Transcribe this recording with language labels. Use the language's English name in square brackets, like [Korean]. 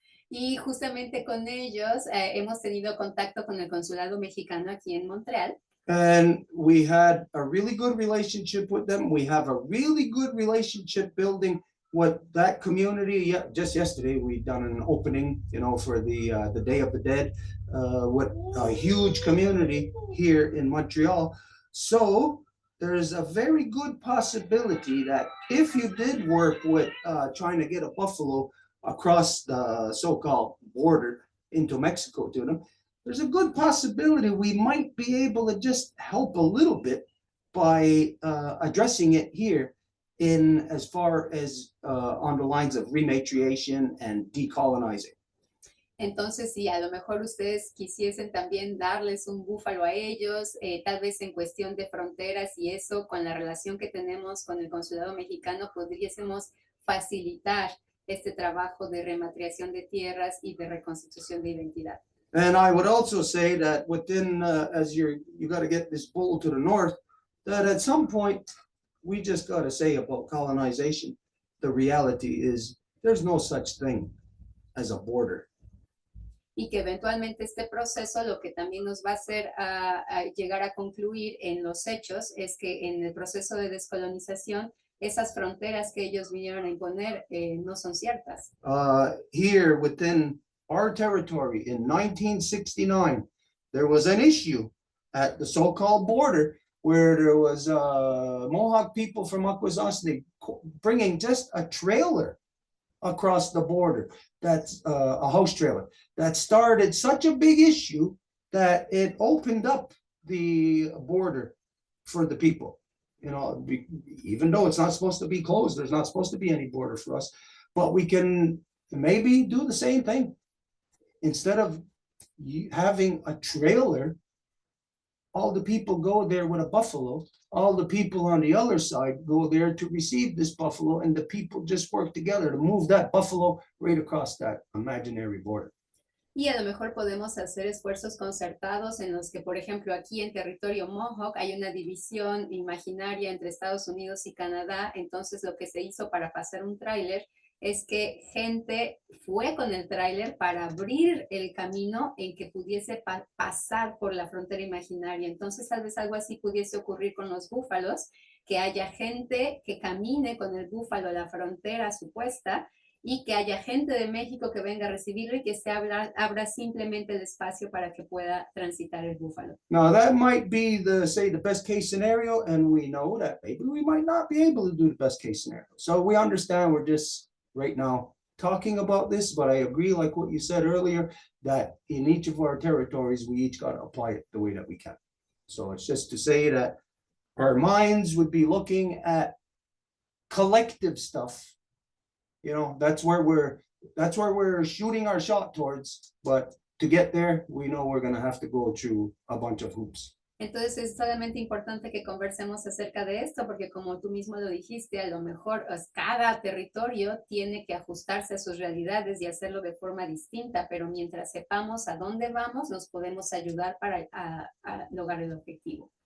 [Spanish] Y justamente con ellos hemos tenido contacto con el consulado mexicano aquí en Montreal. [English] And we had a really good relationship with them. We have a really good relationship building with that community. Just yesterday, we done an opening, you know, for the Day of the Dead with a huge community here in Montreal. So there's a very good possibility that if you did work with trying to get a buffalo across the so-called border into Mexico to them, there's a good possibility we might be able to just help a little bit by addressing it here in as far as on the lines of rematriation and decolonizing. [Spanish] Entonces, sí, a lo mejor ustedes quisiesen también darles un búfalo a ellos, tal vez en cuestión de fronteras y eso, con la relación que tenemos con el consulado mexicano, podríamos facilitar este trabajo de rematriación de tierras y de reconstitución de identidad. [English] And I would also say that within, as you got to get this bull to the north, that at some point, we just got to say about colonization, the reality is there's no such thing as a border. [Spanish] Y que eventualmente este proceso lo que también nos va a hacer llegar a concluir en los hechos es que en el proceso de descolonización, esas fronteras que ellos vinieron a imponer no son ciertas. [English] Here within our territory in 1969, there was an issue at the so-called border where there was Mohawk people from Akwesasne bringing just a trailer across the border. That's a house trailer that started such a big issue that it opened up the border for the people. you know, even though it's not supposed to be closed, there's not supposed to be any border for us, but we can maybe do the same thing. Instead of having a trailer, all the people go there with a buffalo, all the people on the other side go there to receive this buffalo, and the people just work together to move that buffalo right across that imaginary border. [Spanish] Y a lo mejor podemos hacer esfuerzos concertados en los que, por ejemplo, aquí en territorio Mohawk hay una división imaginaria entre Estados Unidos y Canadá. Entonces, lo que se hizo para pasar un tráiler es que gente fue con el tráiler para abrir el camino en que pudiese pasar por la frontera imaginaria. Entonces, tal vez algo así pudiese ocurrir con los búfalos, que haya gente que camine con el búfalo a la frontera supuesta, y que haya gente de México que venga a recibirlo y que se abra simplemente el espacio para que pueda transitar el búfalo. [English] Now that might be the best case scenario, and we know that maybe we might not be able to do the best case scenario. So we understand we're just right now talking about this, but I agree, like what you said earlier, that in each of our territories, we each got to apply it the way that we can. So it's just to say that our minds would be looking at collective stuff. You know, that's where we're shooting our shot towards, but to get there, we know we're going to have to go through a bunch of hoops. [Spanish] Entonces es solamente importante que conversemos acerca de esto, porque como tú mismo lo dijiste, a lo mejor cada territorio tiene que ajustarse a sus realidades y hacerlo de forma distinta, pero mientras sepamos a dónde vamos, nos podemos ayudar para lograr el objetivo.